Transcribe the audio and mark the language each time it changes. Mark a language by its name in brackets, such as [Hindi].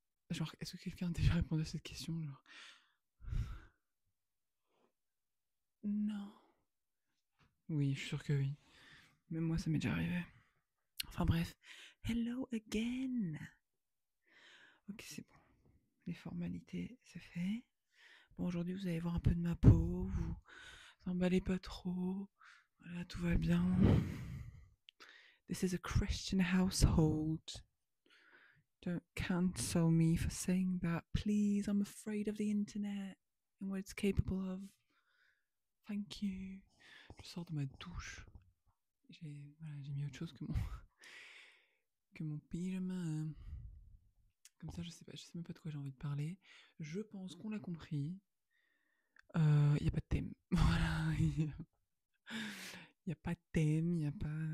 [French] Genre, est-ce que quelqu'un a déjà répondu à cette question? Genre, non. Oui, je suis sûr que oui. Même moi, ça m'est déjà arrivé. Enfin bref. [English] Hello again. [French] Ok, c'est bon. Les formalités, c'est fait. Bon, aujourd'hui, vous allez voir un peu de ma peau. Vous emballez pas trop. Voilà, tout va bien. [English] This is a Christian household. Don't cancel me for saying that. Please, I'm afraid of the internet and what it's capable of. Thank you. [French] Je sors de ma douche. J'ai mis autre chose que mon pyjama. Comme ça, je sais même pas de quoi j'ai envie de parler. Je pense qu'on l'a compris. Il n'y a pas de thème. Voilà. Il n'y a pas de thème, il n'y a pas...